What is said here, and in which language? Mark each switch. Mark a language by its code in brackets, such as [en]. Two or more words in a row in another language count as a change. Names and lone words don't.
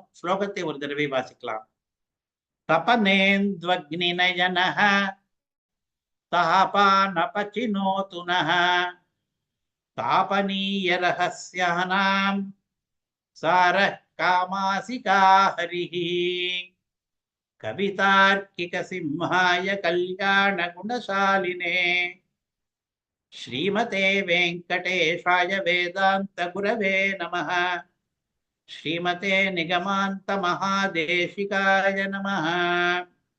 [ta] ஸ்லோகத்தை ஒரு தடவை வாசிக்கலாம். [sa] तपनेन्द्वग्नि नयनः तापानपचिनोतु नः तापनीय रहस्यानां सारः कामासिका हरिः कवितार्किक सिंहाय कल्याण गुणशालिने श्रीमते वेङ्कटेशाय वेदान्त गुरवे नमः श्रीमते निगमान्त महादेशिकाय नमः.